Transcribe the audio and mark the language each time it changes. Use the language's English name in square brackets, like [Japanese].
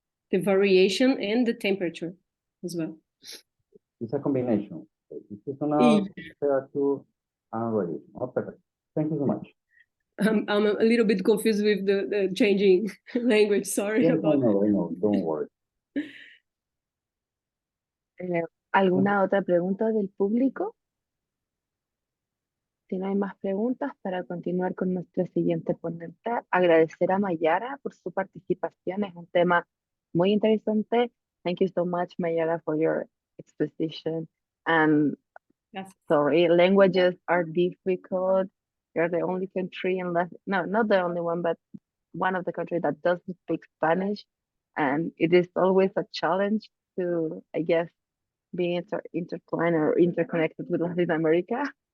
[English] the variation and the temperature as well. It's a combination. Seasonal, Y- temperature, and radiation. Oh, perfect. Thank you so much. I'm a little bit confused with the changing language. Sorry Yes, I about that. know. Don't worry. [Spanish] ¿Alguna otra pregunta del público? Si no hay más preguntas, para continuar con nuestro siguiente ponente, agradecer a Mayara por su participación. Es un tema muy interesante. [English] Thank you so much, Mayara, for your exposition. And [Spanish] Gracias. [English] sorry, languages are difficult. You're the only country in Latin, no, not the only one, but one of the countries that doesn't speak Spanish. And it is always a challenge to, I guess, be intertwined or interconnected with Latin America.